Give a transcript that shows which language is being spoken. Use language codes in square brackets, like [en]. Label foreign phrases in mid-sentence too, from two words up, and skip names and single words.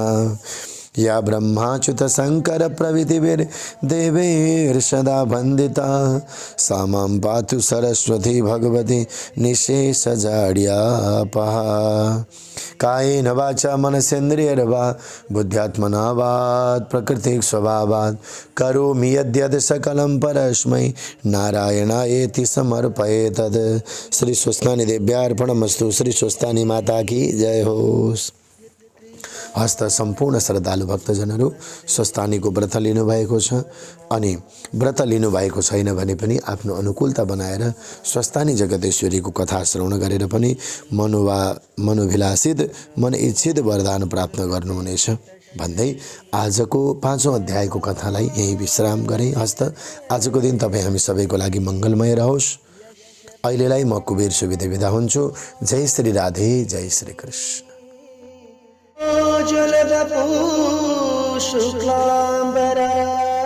[sa] या ब्रह्माच्युत शंकर प्रभृतिभिर्देवैर्सदा वन्दिता सा मां पातु सरस्वती भगवती निःशेषजाड्यापहा कायेन वाचा मनसेन्द्रियर्वा बुद्ध्यात्मना वात् प्रकृतिक स्वभावात् करोमि यद्यद् सकलं परस्मै नारायणायेति समर्पयेतद्। श्री स्वस्थानी देव्यार्पणमस्तु। [ne] श्री स्वस्थानी माता की जय होस्। हस्त सम्पूर्ण श्रद्धालु भक्तजनहरू स्वस्थानीको व्रत लिनुभएको छ अनि व्रत लिनुभएको छैन भने पनि आफ्नो अनुकूलता बनाएर स्वस्थानी जगतेश्वरीको कथा श्रवण गरेर पनि मनोभिलाषित मन इच्छित वरदान प्राप्त गर्नुहुनेछ भन्दै आजको 5औं अध्यायको कथालाई यही विश्राम गरे। हस्त आजको दिन तपाईँ हामी सबैको लागि मङ्गलमय रहोस्। अहिलेलाई म कुबेर सुविधे बिदा हुन्छु। जय श्री राधे, जय श्री कृष्ण। [sa] जलदपु शुक्लांबरा